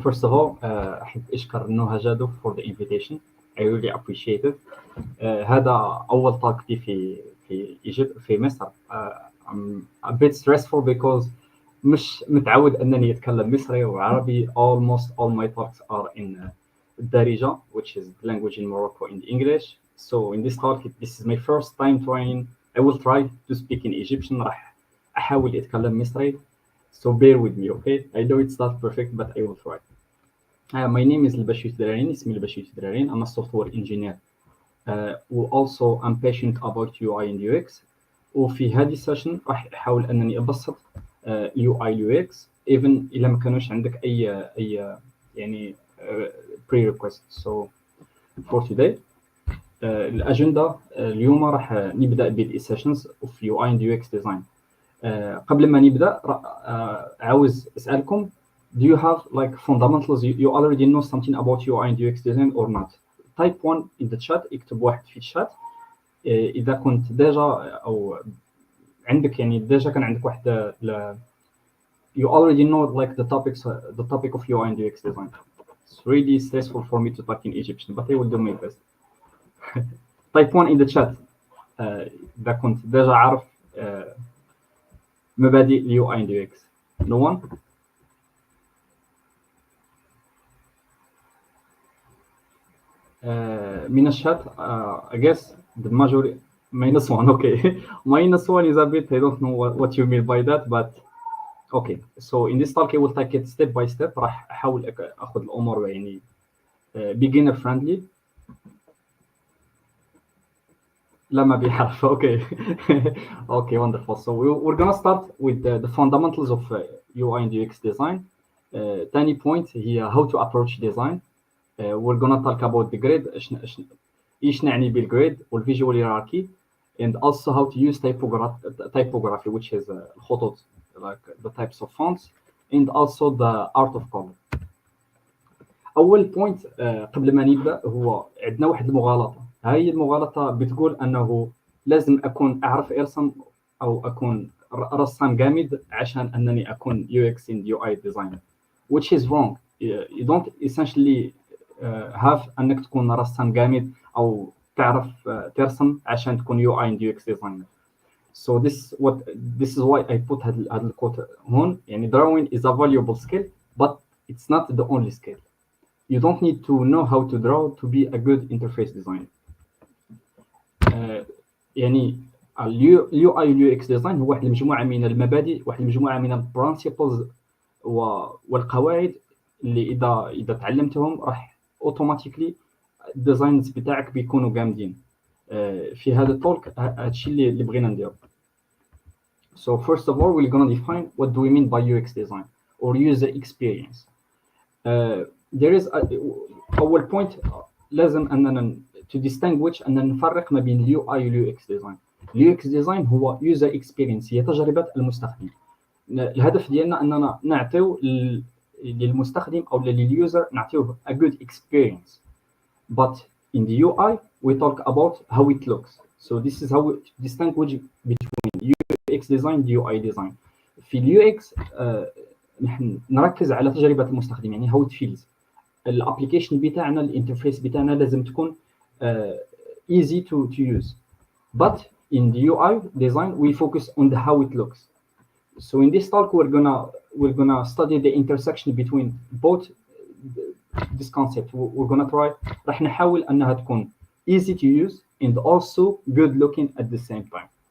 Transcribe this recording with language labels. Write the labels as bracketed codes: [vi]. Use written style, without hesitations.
[en] First of all, [ar] أحب أشكر نهى جادو [en] for the invitation. I really appreciate it. [ar] هذا أول [en] talk [ar] لي في Egypt في مصر. I'm a bit stressful because مش متعود أنني أتكلم مصري وعربي. [en] Almost all my talks are in Darija, which is language in Morocco in English. So in this talk, this is my first time trying. I will try to speak in Egyptian. [ar] راح أحاول أتكلم مصري. [en] So bear with me, okay? I know it's not perfect, but I will try. My name is Bashir Drarin. [ar] اسمي Bashir Drarin. [en] I'm a software engineer. Who also I'm passionate about UI and UX. [ar] وفي هذه السيشن راح أحاول أنني أبسط UI UX [en] even [ar] إذا ما كانوش عندك أي يعني prerequisites. [en] So for today [ar] الأجندة اليوم راح نبدأ بالسيشنز [en] of UI and UX design. [ar] قبل ما نبدأ عاوز أسألكم, [en] do you have like fundamentals? You already know something about UI and UX design or not? Type 1 in the chat. [ar] اكتب واحد في الشات إذا كنت ديجا أو عندك يعني ديجا كان عندك واحد [en] you already know like the topic of UI and UX design. It's really stressful for me to talk in Egyptian, but I will do my best. Type 1 in the chat [ar] إذا كنت ديجا عارف مبادئ ال [en] UI and UX. No one? [ar] من الشات [en] I guess the majority -1. Okay. -1 is a bit, I don't know what you mean by that, but okay. So in this talk I will take it step by step. [ar] راح أحاول أخذ الأمور يعني beginner friendly. لما بيعرف. [en] Okay. Okay, wonderful. So we're gonna start with the fundamentals of UI and UX design. [ar] ثاني point هي [en] how to approach design. We're gonna talk about the grid. [ar] إيش نعني بالgrid [en] والvisual hierarchy, and also how to use typography, which is الخطوط, like the types of fonts, and also the art of color. [ar] أول point قبل ما نبدأ هو عندنا واحد المغالطة. هاي المغالطة بتقول أنه لازم أكون أعرف أرسم أو أكون رسام جامد عشان أنني أكون UX and UI designer, [en] which is wrong. You don't essentially have [ar] أنك تكون رسام جامد أو تعرف ترسم عشان تكون UI and UX designer. [en] So this is why I put [ar] هذا الكوت هون. [en] يعني drawing is a valuable skill, but it's not the only skill. You don't need to know how to draw to be a good interface designer. [ar] يعني ال UI UX design هو واحد المجموعة من المبادئ, واحد المجموعة من ال principles والقواعد اللي إذا تعلمتهم راح automatically الديزاينز بتاعك بيكونوا جامدين. في هذا التولك هادشي اللي بغينا نديرو. [en] So first of all, we're gonna define what do we mean by UX design or user experience. There is [ar] أول point لازم أننا [en] to distinguish [ar] أننا نفرق ما بين ال UI وال UX design. ال UX design هو user experience, هي تجربة المستخدم. الهدف ديالنا أننا نعطيو للمستخدم أو لليوزر نعطيوه [en] a good experience. But in the UI we talk about how it looks. So this is how we distinguish between UX design and UI design. [ar] في ال UX نحن نركز على تجربة المستخدم, يعني [en] how it feels. [ar] الابليكيشن بتاعنا, الانترفيس بتاعنا لازم تكون [en] easy to use. But in the UI design we focus on the how it looks. So in this talk we're gonna study the intersection between both this concept. We're gonna try [ar] راح نحاول أنها تكون [en] easy to use and also good looking at the same time.